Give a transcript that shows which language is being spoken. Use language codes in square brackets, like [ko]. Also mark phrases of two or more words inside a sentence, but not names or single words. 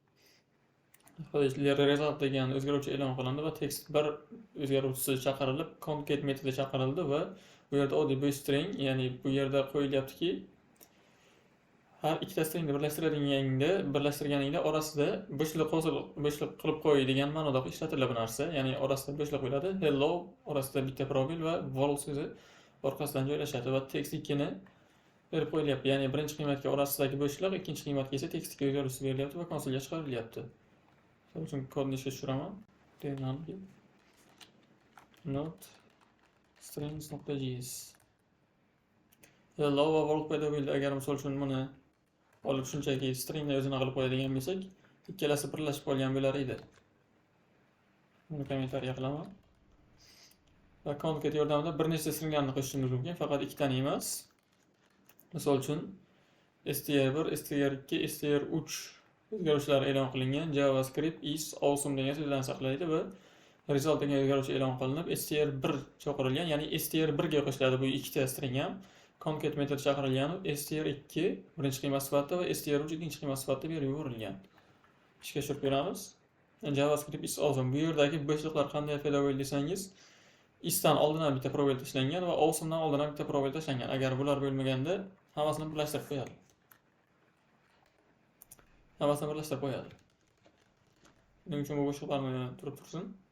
[uz] Result degan o'zgaruvchi e'lon qilindi va text1 o'zgaruvchisi chaqirilib, concat metodi chaqirildi va bu yerda oddiy bir string, ya'ni bu yerda qo'yilyaptiki, har ikkita stringni birlashtirganingda orasida bo'shliq qilib qo'y degan ma'noda ishlatiladi bu narsa. Ya'ni orasida bo'shliq bo'ladi. Hello orasida bitta probel va world so'zi orqasidan joylashadi va text2 ni berib qo'yilyapti. Ya'ni birinchi qiymatga orasidagi bo'shliq, ikkinchi qiymatga esa text2 o'zgaruvchisi berilyapti va konsolga chiqarilyapti. Shuning uchun kodni ishga tushiraman. Not strings.js hello va world paydo bo'ldi. Agar misol uchun buni olib shunchaki stringni o'zini qilib qo'yadigan bo'lsak, ikkalasi birlashib qolgan bo'lar edi. Buni kommentariya qilaman. Va concat yordamida bir nechta stringlarni qo'shishimiz mumkin, faqat ikkitani emas. Misol uchun str1, str2, str3 o'zgaruvchilar e'lon qilingan. [en] JavaScript is awesome [uz] degan so'zlarni saqlaydi va result degan o'zgaruvchi e'lon qilinib, str1 chaqirilgan, ya'ni str1 ga qo'shiladi bu ikkita string ham. Concat metodi chaqirilgan, str2 birinchi qiymat sifatida va str3 ikkinchi qiymat sifatida berib yuborilgan. Ishga tushirib ko'ramiz. [en] JavaScript is awesome. [uz] Bu yerdagi bo'shliqlar qanday paydo bo'ldi desangiz, isdan oldin ham bitta probel tashlangan va awesomedan oldin ham bitta probel tashlangan. Agar bular bo'lmaganda hammasini birlashtirib qo'yadi. Buning uchun bu bo'shliqlarni turib tursin.